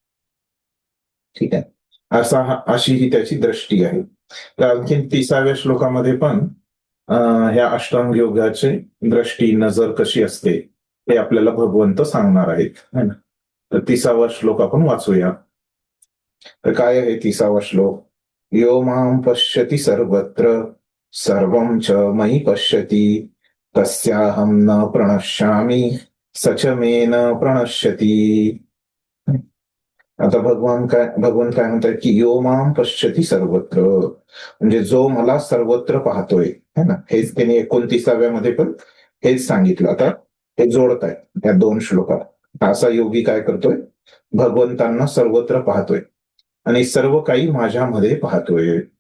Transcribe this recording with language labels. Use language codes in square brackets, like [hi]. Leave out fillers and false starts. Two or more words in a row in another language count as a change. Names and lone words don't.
[mr] ठीक आहे, अशी ही त्याची दृष्टी आहे. तर आणखीन 30व्या श्लोकामध्ये पण ह्या अष्टांग योगाची दृष्टी नजर कशी असते हे आपल्याला भगवंत सांगणार आहेत. तर 30वा श्लोक आपण वाचूया. तर काय आहे 30वा श्लोक? [sa] यो मां पश्यति सर्वत्र सर्वं च मयि पश्यति तस्याहं न प्रणश्यामि स च मे न प्रणश्यति. [mr] आता भगवान भगवंत काय म्हणतात की [sa] यो मां पश्यति सर्वत्र, [mr] म्हणजे जो मला सर्वत्र पाहतोय, [hi] है ना. [mr] हेच त्यांनी 29व्यामध्ये पण हेच सांगितलं. आता हे जोडत आहे या 2 श्लोकात. असा योगी काय करतोय? भगवंतांना सर्वत्र पाहतोय आणि सर्व काही माझ्यामध्ये पाहतोय.